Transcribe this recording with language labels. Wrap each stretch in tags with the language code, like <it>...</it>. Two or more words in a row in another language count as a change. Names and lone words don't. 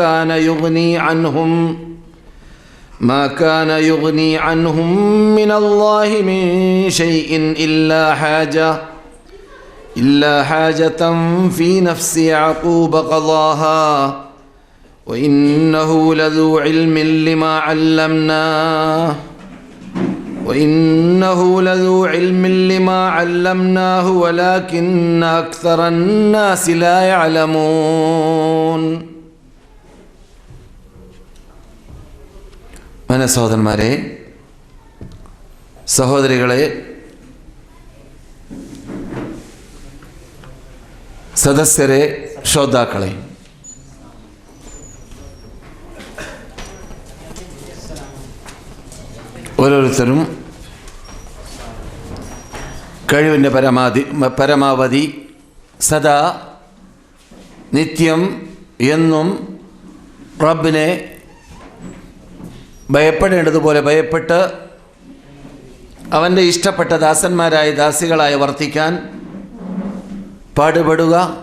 <ar>كان يغني عنهم من الله من شيء إلا حاجة في نفس يعقوب قضاها وإنه لذو علم لما علمناه ولكن أكثر الناس لا يعلمون.</ar> <ml>meine സഹോദരന്മാരെ, സഹോദരികളെ, സദസ്യരെ, ശ്രോതാക്കളെ, ഓരോരുത്തരും കഴിവിൻ്റെ പരമാവധി സദാ നിത്യം എന്നും റബ്ബിനെ ഭയപ്പെടേണ്ടതുപോലെ ഭയപ്പെട്ട് അവൻ്റെ ഇഷ്ടപ്പെട്ട ദാസന്മാരായ ദാസികളായി വർത്തിക്കാൻ പാടുപെടുക.</ml>